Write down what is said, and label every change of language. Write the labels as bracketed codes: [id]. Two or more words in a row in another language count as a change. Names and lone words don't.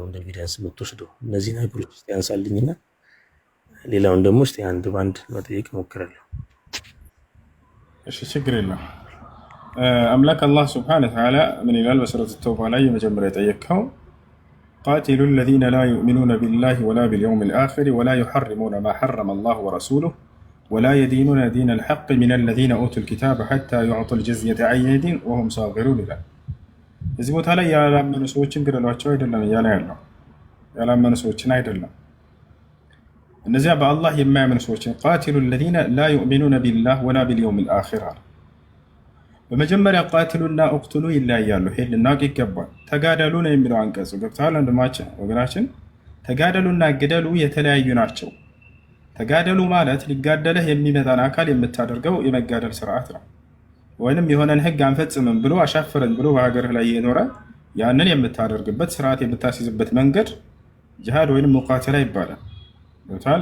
[am] እንደ ኤቪደንስ የምትወስደው እነዚህ ነገሮች ውስጥ ያንሳልኝና ሌላውን ደግሞ እስቲ አንድ ባንድ መጠየቅ እሞክራለሁ። እሺ ችግር የለም። አምላክ አላህ ሱብሓነሁ ወተዓላ ምን ይላል? በሱረቱ ተውባ ላይ የመጀመሪያ የጠየቅከው [ar] ቃቲሉ الذين لا يؤمنون بالله ولا باليوم الآخر ولا يحرمون ما حرم الله ورسوله ولا يدينون دين الحق من الذين أوتوا الكتاب حتى يعطوا الجزية عن يد وهم صاغرون [am] ይላል። እዚህ ቦታ ላይ ያላመኑ ሰዎችን ግደሏቸው አይደለም እያለ ያለው ያላመኑ ሰዎችን አይደለም። እነዚያ በአላህ የማያምኑ ሰዎችን [ar] قاتلوا الذين لا يؤمنون بالله ولا باليوم الآخر [am] በመጀመሪያ ቃትሉና እቅትሉ ይለያያሉ። ይሄ ልናውቅ ይገባል። ተጋደሉ ነው የሚለው አንቀጹ ገብተዋል ወገናችን። ተጋደሉና ግደሉ የተለያዩ ናቸው። ተጋደሉ ማለት ሊጋደልህ የሚመጣን አካል የምታደርገው የመጋደል ስርዓት ነው። ወይንም የሆነን ህግ አንፈጽምም ብሎ አሻፈረን ብሎ በሀገርህ ላይ የኖረ ያንን የምታደርግበት ስርዓት የምታስይዝበት መንገድ ጂሃድ ወይንም ሙቃተላ ይባላል። ገብቶሃል?